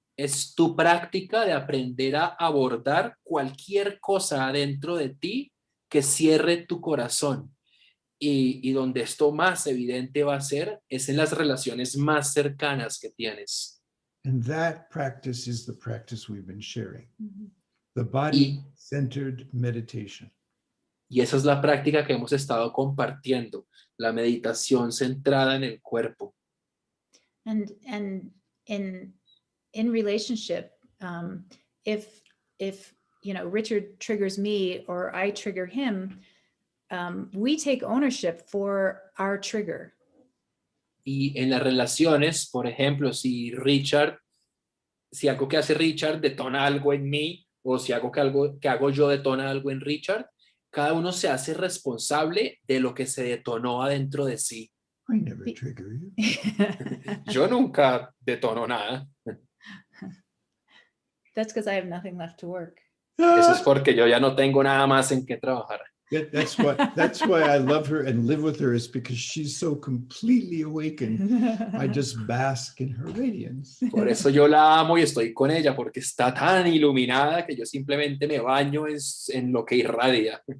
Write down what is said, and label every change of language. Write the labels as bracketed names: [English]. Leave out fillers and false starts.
[Spanish] Es tu práctica de aprender a abordar cualquier cosa adentro de ti que cierre tu corazón. Y donde esto más evidente va a ser es en las relaciones más cercanas que tienes. [English] And that practice is the practice we've been sharing. Mm-hmm. The body-centered meditation. [Spanish] Y esa es la práctica que hemos estado compartiendo, la meditación centrada en el cuerpo. [English] And in relationship, if Richard triggers me or I trigger him, we take ownership for our trigger. [Spanish] Y en las relaciones, por ejemplo, si algo que hace Richard detona algo en mí, o si algo que hago yo detona algo en Richard, cada uno se hace responsable de lo que se detonó adentro de sí. [English] I never trigger you. [Spanish] Yo nunca detono nada. [English] That's because I have nothing left to work. [Spanish] Eso es porque yo ya no tengo nada más en qué trabajar. [English] That's why I love her and live with her, is because she's so completely awakened. I just bask in her radiance. [Spanish] Por eso yo la amo y estoy con ella, porque está tan iluminada que yo simplemente me baño en lo que irradia.